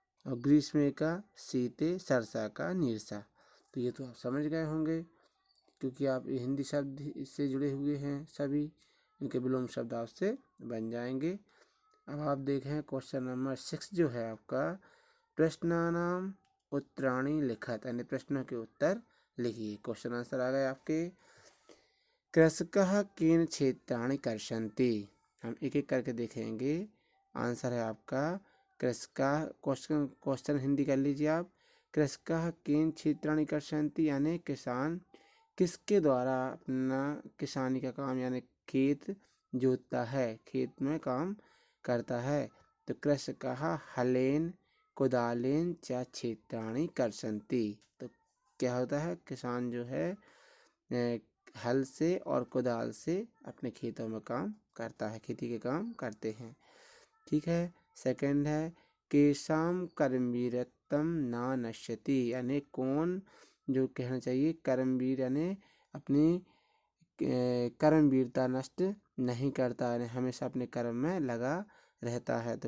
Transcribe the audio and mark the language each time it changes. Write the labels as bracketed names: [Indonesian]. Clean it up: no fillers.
[Hindi] और ग्रीष्म का शीते, सरसा का नीरसा। तो ये तो आप समझ गए होंगे, क्योंकि आप ये हिंदी शब्द इससे जुड़े हुए हैं सभी, इनके विलोम शब्द आपसे बन जाएंगे। अब आप देखें क्वेश्चन नंबर 6 जो है आपका, [Sanskrit] प्रश्नानाम उत्तराणि लिखत, [Hindi] यानी प्रश्नों के उत्तर लिखिए। क्वेश्चन आंसर आ गए आपके। [Sanskrit] कृषकः केन क्षेत्राणि कर्षन्ति। [Hindi] हम एक एक करके देखेंगे। आंसर है आपका कृषकः, क्वेश्चन हिंदी कर लीजिए आप। [Sanskrit] कृषकः केन क्षेत्राणि कर्षन्ति [Hindi] यानी किसान किसके द्वारा अपना किसानी का काम यानी खेत जोतता है, खेत में काम करता है। [Sanskrit] तो कृषकः हलेन कुदालेन च क्षेत्राणि कर्षन्ति। [Hindi] तो क्या होता है, किसान जो है हल से और कुदाल से अपने खेतों में काम करता है, खेती के काम करते हैं। ठीक है। सेकंड है, [Sanskrit] केशाम कर्मवीरत्वम ना नश्यति, [Hindi] यानी कौन जो कहना चाहिए कर्मवीर यानी अपनी कर्मवीरता नष्ट नहीं करता, यानी हमेशा अपने कर्म में लगा रहता है।